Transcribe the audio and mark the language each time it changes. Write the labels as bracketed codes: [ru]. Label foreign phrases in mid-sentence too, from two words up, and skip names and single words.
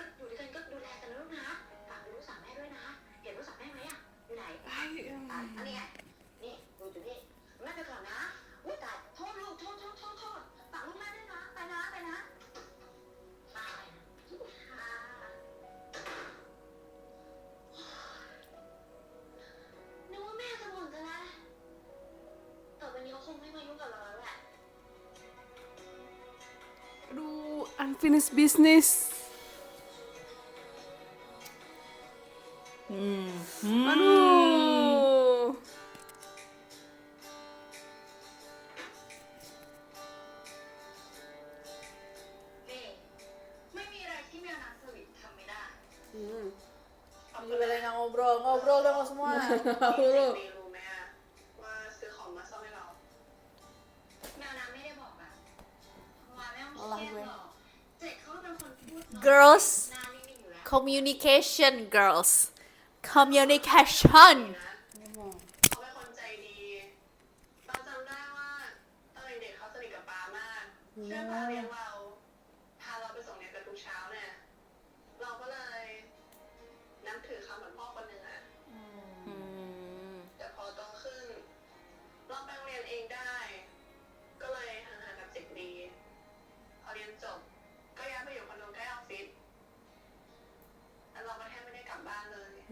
[th] อยู่ด้วยกันก็ดูแลกันนะลูกนะฝากไปรู้สาวแม่ด้วยนะ เห็นรู้สาวแม่ไหมอะอยู่ไหน อันนี้ไง นี่ดูอยู่นี่แม่ไปก่อนนะอุ้ยตายโทษลูกโทษฝากลูกแม่ด้วยนะ ไปนะไปนะค่ะนึกว่าแม่จะบ่นซะแล้วต่อไปนี้เขาคงไม่มายุ่งกับเราแล้วแหละ [id] Aduh, [en] unfinished business. [id] Aduh. [th] นี่ไม่มีอะไรที่แมวน้ำสวิตทำไม่ได้ [id] Gila nggak ngobrol dong lo semua. Tahu lu. [th] ไม่รู้ไหมอะว่าซื้อของมาซ่อมให้เรา แมวน้ำไม่ได้บอกอะว่าไม่ต้องเครียดหรอกเจ็ดเขาเป็นคนพูดน้อย [en] Girls, [th] หน้านิ่งๆอยู่แล้ว [en] communication girls. Communication. [th] เขาเป็นคนใจดี เราจำได้ว่าตอนเด็กๆเขาสนิทกับปามากช่วยปาเลี้ยงเรา พาเราไปส่งเรียนกัน ทุกเช้าเนี่ย เราก็เลยนับถือเขาเหมือนพ่อคนหนึ่งอะแต่พอโตขึ้น เราไปโรงเรียนเองได้ ก็เลยห่างๆกับเด็กดี พอเรียนจบ ก็ย้ายไปอยู่คอนโดใกล้ออฟฟิศ แล้วเราก็แทบไม่ได้กลับบ้านเลย